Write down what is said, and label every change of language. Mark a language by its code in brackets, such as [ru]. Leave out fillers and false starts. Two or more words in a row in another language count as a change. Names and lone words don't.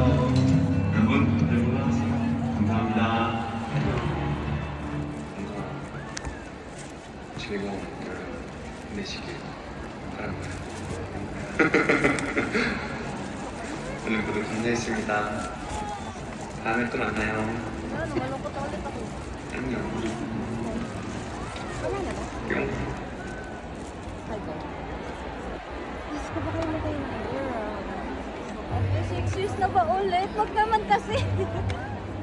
[ko] 여러분, 잘 골라주세요. 감사합니다. 뭔가 즐거운 여름 보내시길 바랍니다. 오늘 모두 감사했습니다. 다음에 또 만나요. [tl] Ano, malungkot na ulit ako. [ko] 안녕. [tl] Wala na ba? [ko] 뿅. [tl] Hi, go. Diyos ko, baka mo kayo na. Girl. 6 years na ba ulit? Wag naman kasi.